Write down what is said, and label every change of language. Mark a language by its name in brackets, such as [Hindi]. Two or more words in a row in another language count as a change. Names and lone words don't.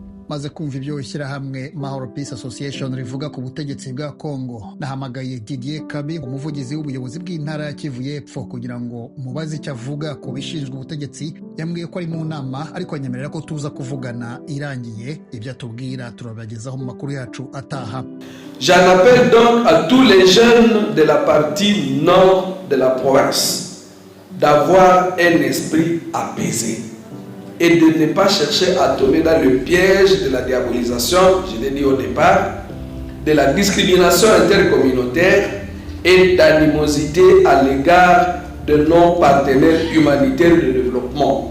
[Kinyarwanda] maze kumva ibyo ishyirahamwe Mahoro Peace Association rivuga ku butegetsi bwa Congo, nahamagaye Didier Kabi, umuvugizi w'ubuyobozi bw'intara ya Kivu y'Epfo, kugira ngo mubaze icyo avuga ku bishinzwe ubutegetsi. Yambwiye ko ari mu nama, ariko anyemerera ko tuza kuvugana irangiye. Ibyo atubwira turabagezaho mu makuru yacu ataha. [French] J'en appelle donc à tous les jeunes de la partie nord de la province d'avoir un esprit apaisé et de ne pas chercher à tomber dans le piège de la diabolisation, je l'ai dit au départ, de la discrimination intercommunautaire et d'animosité à l'égard de nos partenaires humanitaires de développement.